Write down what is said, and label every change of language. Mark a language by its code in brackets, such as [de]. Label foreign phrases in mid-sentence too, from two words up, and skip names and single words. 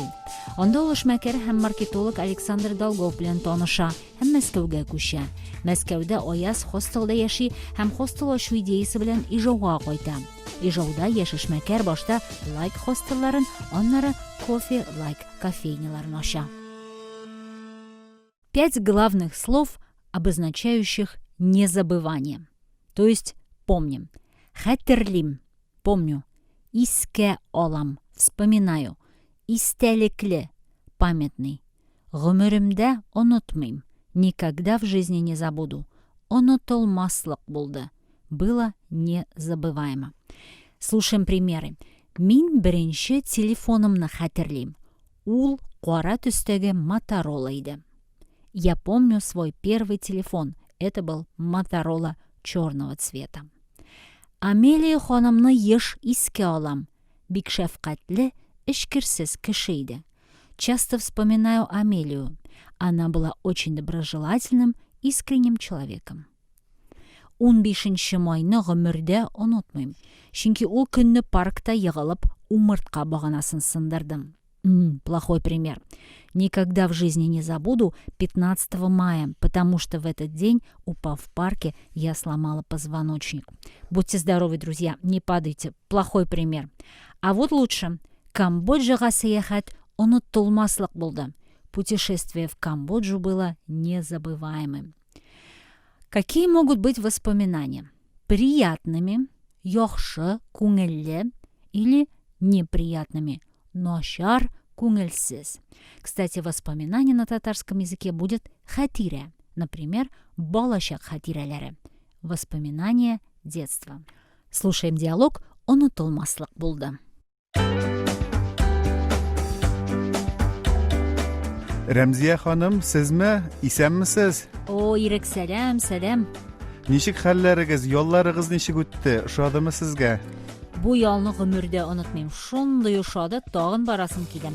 [tt] Анда ул эшмәкәр һәм маркетолог Александр Долгов белән таныша һәм Мәскәүгә күчә. Мәскәүдә Аяз хостелда яши һәм хостел ачу идеясе белән Ижауга кайта. Ижауда яшь эшмәкәр башта лайк хостелларын, аннары кофе лайк кофейняларын ача. [ru] 5 главных слов, обозначающих незабывание. То есть помним. Хатерлим – помню. [tt] Иске алам – вспоминаю. Истәлекле – памятный. Гомеремдә онотмыйм – [ru] никогда в жизни не забуду. [tt] Онотылмаслык булды. [ru] Было незабываемо. Слушаем примеры. [tt] Мин беренче телефонымны хатерлим. Ул кара төстәге Motorola иде. [ru] Я помню свой первый телефон. Это был Motorola черного цвета. [tt] Амелия ханымны еш иске алам. Бик шәфкатьле, эшкерсез кеше иде. [ru] Часто вспоминаю Амелию. Она была очень доброжелательным, искренним человеком. [tt] 15 майны гомердә онытмыйм. Чөнки ул көнне паркта егылып умыртка баганасын сындырдым. [ru] Плохой пример. Никогда в жизни не забуду 15 мая, потому что в этот день, упав в парке, я сломала позвоночник. Будьте здоровы, друзья, не падайте. Плохой пример. А вот лучше. [tt] Камбоджага сәяхәт онытылмаслык булды. [ru] Путешествие в Камбоджу было незабываемым. Какие могут быть воспоминания? Приятными, [tt] яхшы, күңелле, [ru] или неприятными, [tt] ношар, күңелсіз. [ru] Кстати, воспоминание на татарском языке будет хатиря, например, [tt] болашак хатиралары, [ru] воспоминания детства. Слушаем диалог [tt] «Онутылмаслык булды». Рәмзия ханым, сезме? Исәнмесез? О, ирек сәлам. Ничек хәлләрегез, ялларыгыз ничек үтте? Ошадымы сезгә? Бу ялны гомердә онытмыйм. Шундый ошады, тагын барасым килә.